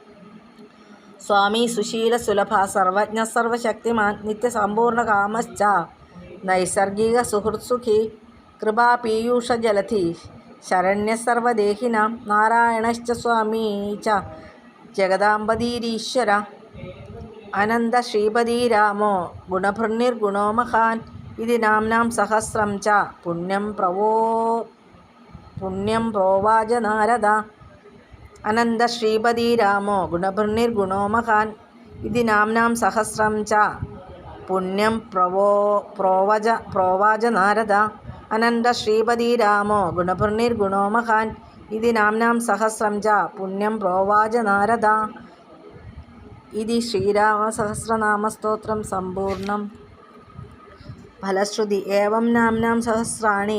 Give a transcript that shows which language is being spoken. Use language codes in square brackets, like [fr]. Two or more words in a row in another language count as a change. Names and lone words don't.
[sa] സ്വാമി സുശീല സുലഭ സർവജ്ഞ സർവശക്തിമാൻ നിത്യസമ്പൂർണകാമശ്ച നൈസർഗിക സുഹൃത്സുഖി കൃപാപീയൂഷജലധി ശരണ്യ സർവദേഹിനാം നാരായണശ്ച സ്വാമീ ച ജഗദാംബധീരീശ്വര അനന്ത ശ്രീപതിരാമോ ഗുണഭൃന്നിർഗുണോ മഹാൻ ഇതി നാംനാം സഹസ്രം ച പുണ്യം പ്രോവാച നാരദ അനന്ത ശ്രീപതിരാമോ ഗുണഭൃന്നിർഗുണോ മഹാൻ इति नाम्नां सहस्रं च पुण्यं प्रोवाच नारद अनन्तश्रीपतिरामो गुणपूर्णिर्गुणो महान् इति नाम्नां सहस्रं च पुण्यं प्रोवाच नारद इति श्रीरामसहस्रनामस्तोत्रं सम्पूर्णम् फलश्रुति एवं नाम्नां सहस्राणि